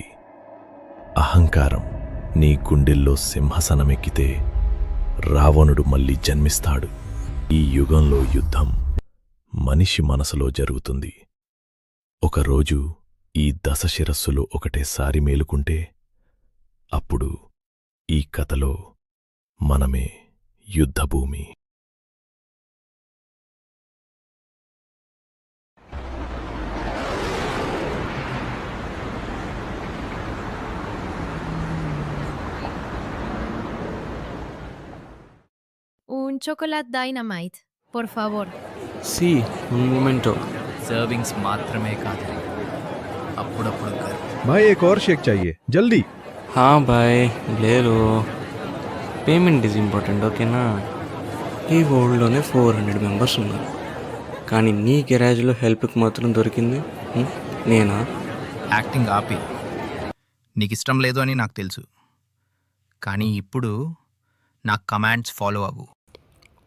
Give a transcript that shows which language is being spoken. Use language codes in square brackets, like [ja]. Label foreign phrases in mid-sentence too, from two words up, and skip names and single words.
[te] అహంకారం నీ గుండెల్లో సింహాసనమెక్కితే రావణుడు మళ్ళీ జన్మిస్తాడు. ఈ యుగంలో యుద్ధం మనిషి మనసులో జరుగుతుంది. ఒకరోజు ఈ 10 శిరస్సులు ఒకటేసారి మేలుకుంటే అప్పుడు ఈ కథలో మనమే యుద్ధభూమి. [es] Un chocolate dynamite, por favor. సి un momento. [te] సర్వింగ్స్ మాత్రమే కాదు, అప్పుడప్పుడు [hi] भाई एक और शेक चाहिए जल्दी. [te] హా బాయ్, లేదు, [en] payment is important, [te] ఓకేనా? ఈ వరల్డ్లోనే 400 మెంబర్స్ ఉన్నారు, కానీ నీ గెరాజ్లో హెల్ప్కి మాత్రం దొరికింది నేనా? యాక్టింగ్ ఆపి. నీకు ఇష్టం లేదు అని నాకు తెలుసు, కానీ ఇప్పుడు నా [en] commands follow [te] అవ్వు.